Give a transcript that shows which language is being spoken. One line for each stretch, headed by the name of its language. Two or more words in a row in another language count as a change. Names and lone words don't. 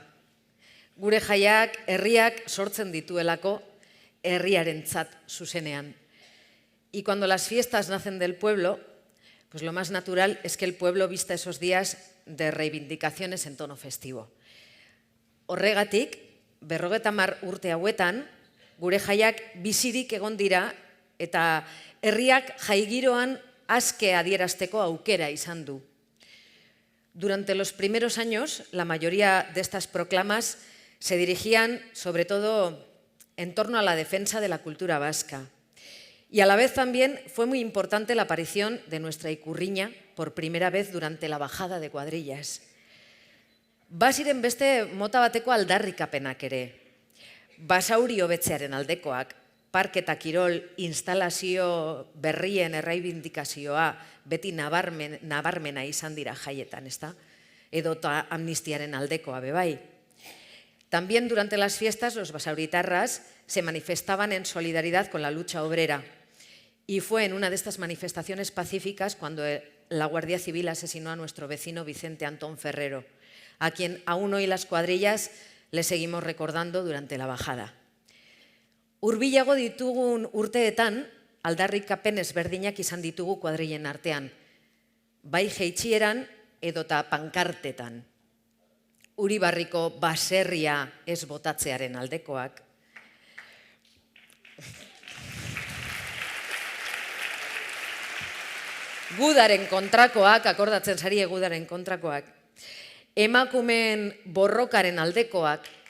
Basque: Gure jaiak herriak sortzen dituelako herriarentzat zuzenean.
Spanish: Y cuando las fiestas nacen del pueblo, pues lo más natural es que el pueblo vista esos días de reivindicaciones en tono festivo.
Basque: Horregatik, 50 urte hauetan, gure jaiak bizirik egon dira eta herriak jaigiroan aske adierazteko aukera izan du.
Spanish: Durante los primeros años, la mayoría de estas proclamas se dirigían sobre todo en torno a la defensa de la cultura vasca. Y a la vez también fue muy importante la aparición de nuestra ikurriña por primera vez durante la bajada de cuadrillas.
Basque: Baziren beste mota bateko aldarrikapenak ere. Basauri hobetzearen aldekoak, parke eta kirol instalazio berrien erraibindikazioa beti nabarmena izan dira jaietan, ezta? Edota amnistiaren aldekoa bebai.
Spanish: También durante las fiestas los basauritarras se manifestaban en solidaridad con la lucha obrera. Y fue en una de estas manifestaciones pacíficas cuando la Guardia Civil asesinó a nuestro vecino Vicente Antón Ferrero, a quien aún hoy las cuadrillas le seguimos recordando durante la bajada.
Basque: Hurbilago ditugun urteetan, aldarrikapen ezberdinak izan ditugu kuadrillen artean, bai jeitxieran edota pankartetan. Uribarriko baserria ez botatzearen aldekoak, gudaren kontrakoak, akordatzen zarie gudaren kontrakoak, emakumeen borrokaren aldekoak,